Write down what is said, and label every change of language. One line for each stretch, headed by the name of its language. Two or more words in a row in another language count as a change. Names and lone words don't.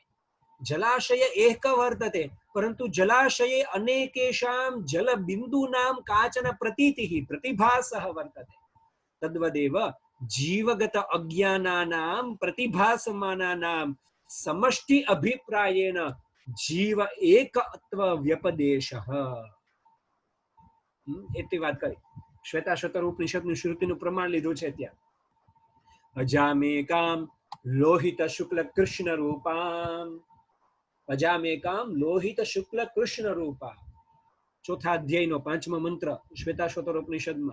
Sanskrit: जलाशय एकः वर्तते, परन्तु जलाशये अनेकेषां जलबिन्दूनां काचन प्रतीतिः, प्रतिभासः वर्तते। तद्वदेव जीवगत अज्ञानानां प्रतिभासमानानां समष्टि अभिप्रायेण जीव एकत्व व्यपदेशः।
Gujarati: એટલી વાત કરી। શ્વેતાશ્વતર ઉપનિષદનું શ્રુતિનું પ્રમાણ લીધું છે ત્યાં।
Sanskrit: અજામેકામ લોહિત શુક્લ કૃષ્ણ રૂપામ, અજામેકામ લોહિત શુક્લ કૃષ્ણ રૂપા,
Gujarati: ચોથા અધ્યાયનો 5મો મંત્ર શ્વેતાશ્વતર ઉપનિષદમાં।